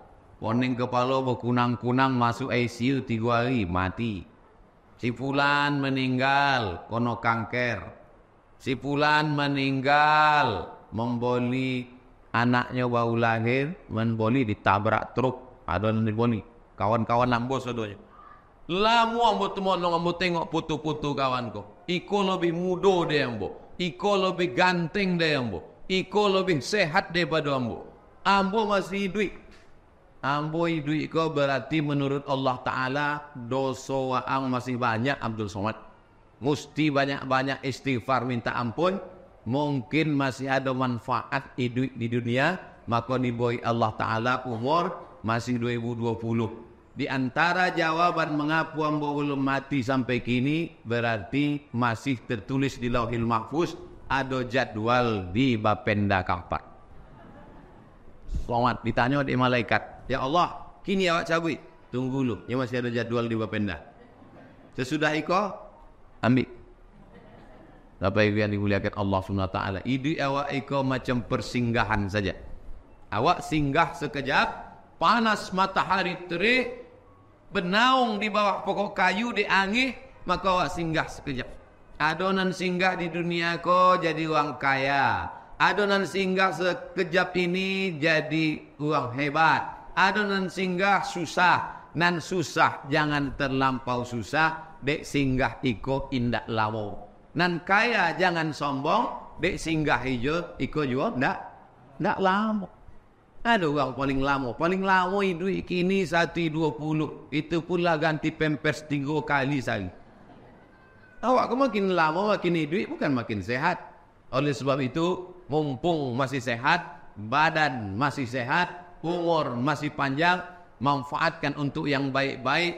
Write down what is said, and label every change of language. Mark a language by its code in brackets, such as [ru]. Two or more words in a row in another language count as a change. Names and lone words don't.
[id] Poning kepala berkunang-kunang masuk ICU 3 hari mati. Si fulan meninggal kono kanker. Si fulan meninggal memboli anaknya baru lahir, memboli ditabrak truk, ada memboli. [min] Kawan-kawan ambo sadonya. Lama ambo temuan ambo tengok foto-foto kawanku. Iko lebih muda dia ambo. Iko lebih ganteng dia ambo. Iko lebih sehat daripada ambo. Ambo masih hidup. Ambo hidup iko berarti menurut Allah Ta'ala dosa waang masih banyak Abdul Somad. [id] Mesti banyak-banyak istighfar minta ampun. Mungkin masih ada manfaat hidup di dunia. Maka diberi Allah Ta'ala umur masih 2020. Di antara jawaban mengapa ambo belum mati sampai kini, berarti masih tertulis di Lauhil Mahfuz, ada jadwal di Bapenda Kampar. Selamat ditanya oleh malaikat, ya Allah, kini awak cabut. Tunggu dulu, ya masih ada jadwal di Bapenda. Sesudah iko ambil. Bapak Ibu yang dimuliakan Allah [ar] Subhanahu Wa Taala, [id] hidup awak iko macam persinggahan saja. Awak singgah sekejap, panas matahari terik, bernaung di bawah pokok kayu di angin, maka awak singgah sekejap. Adonan singgah di dunia ko jadi orang kaya. Adonan singgah sekejap ini jadi orang hebat. Adonan singgah susah. [min] Nan susah jangan terlampau susah. Dek singgah iko indak lamo. Nan kaya jangan sombong. Dek singgah hijau iko juga ndak lamo. [id] Ada orang paling lama hidup kini 120. Itu pula ganti pampers 3 kali sehari. Awak makin lama makin hidup bukan makin sehat. Oleh sebab itu mumpung masih sehat, badan masih sehat, umur masih panjang, manfaatkan untuk yang baik-baik.